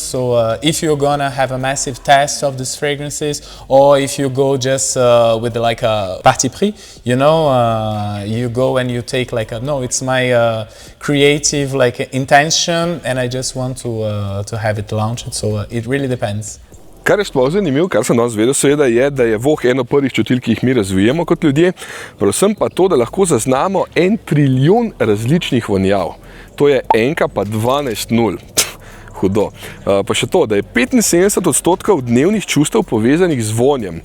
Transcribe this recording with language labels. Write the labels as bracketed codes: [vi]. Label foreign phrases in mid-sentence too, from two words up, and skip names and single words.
[en] So if you're gonna have a massive test of these fragrances, or if you go just with like a [fr] parti pris, [en] you know, you go and you take like a, no, it's my creative like intention and I just want to have it launched. So it really depends. [sl] Kar je sploh zanimivo, kar sem danes vedel, seveda je, da je voh eno prvih čutil, ki jih mi razvijamo kot ljudje, predvsem pa to, da lahko zaznamo 1 trilijon različnih vonjav. To je enka pa 12 nul. Hudo. Pa še to, da je 75% dnevnih čustev povezanih z vonjem.